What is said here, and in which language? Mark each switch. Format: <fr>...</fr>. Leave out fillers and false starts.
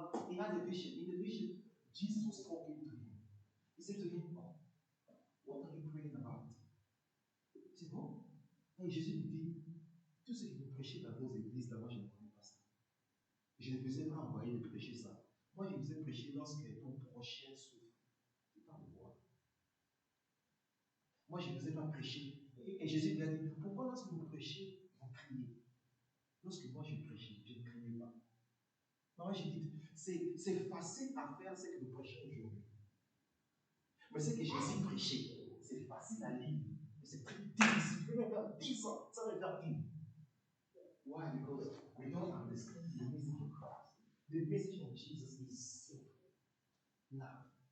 <en>He had a vision. In the vision, Jesus was talking to him. He said to him, oh, what are you praying about? He said, oh.</en> <fr>Et Jésus lui dit, tout ce que vous prêchez dans vos églises, là, moi je ne connais pas ça. Je ne vous ai pas envoyé de prêcher ça. Moi je vous ai prêché lorsque ton prochain souffre. C'est pas moi. Moi je ne vous ai pas prêché. Et Jésus lui a dit, pourquoi lorsque vous prêchez, vous criez? Lorsque moi je prêchais, je ne criais pas. Moi j'ai dit, c'est facile à faire ce que nous prêchons aujourd'hui. Mais ce que Jésus prêchait, c'est facile à lire. Mais c'est très difficile. Tu peux même faire 10 ans sans le faire lire.</fr> <en>Why? Because we don't understand the message of Christ. The message of Jesus is simple. Love.</en>